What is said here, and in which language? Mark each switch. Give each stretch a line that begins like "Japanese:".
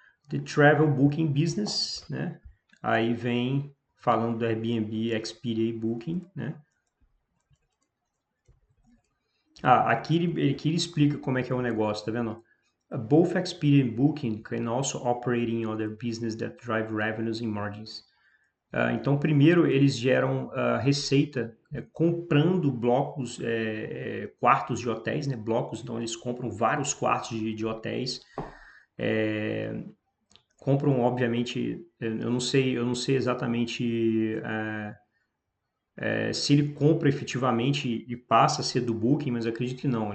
English: The Travel Booking Business, né? Aí vem falando do Airbnb, Expedia e Booking, né?
Portuguese: Aqui ele explica como é que é o negócio, tá vendo?
English: Both Expedia and Booking can also operate in other business that drive revenues and margins.
Portuguese: Então, primeiro, eles geram receita comprando blocos, quartos de hotéis, né? Blocos, então eles compram vários quartos de hotéis. Compram, obviamente, eu não sei exatamente se ele compra efetivamente e passa a ser do Booking, mas eu acredito que não.